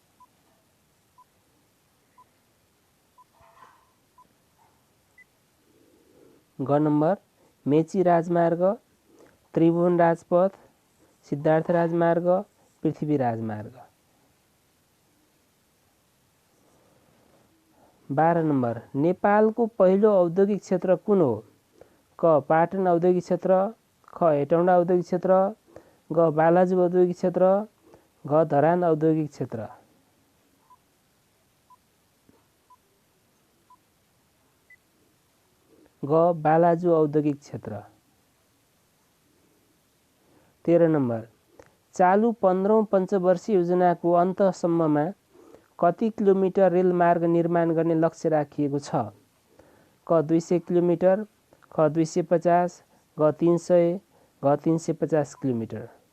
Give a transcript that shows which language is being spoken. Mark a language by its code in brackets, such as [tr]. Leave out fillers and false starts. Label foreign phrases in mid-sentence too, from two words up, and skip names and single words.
[ne] ग नम्बर, मेची राजमार्ग, त्रिभुवन राजपथ, सिद्धार्थ राजमार्ग, पृथ्वी राजमार्ग। 12 नम्बर, नेपालको पहिलो औद्योगिक क्षेत्र कुन हो? क पाटन औद्योगिक क्षेत्र, ख हेटौँडा औद्योगिक क्षेत्र, ग बालाजु औद्योगिक क्षेत्र, घ धरान औद्योगिक क्षेत्र। ग बालाजु औद्योगिक क्षेत्र। 13 नम्बर, चालु 15औं पञ्चवर्षीय योजनाको अन्तसम्ममा कति किलोमिटर रेलमार्ग निर्माण गर्ने लक्ष्य राखिएको छ? क 200 किलोमिटर, ख 250, घ 300, घ 350 किलोमिटर।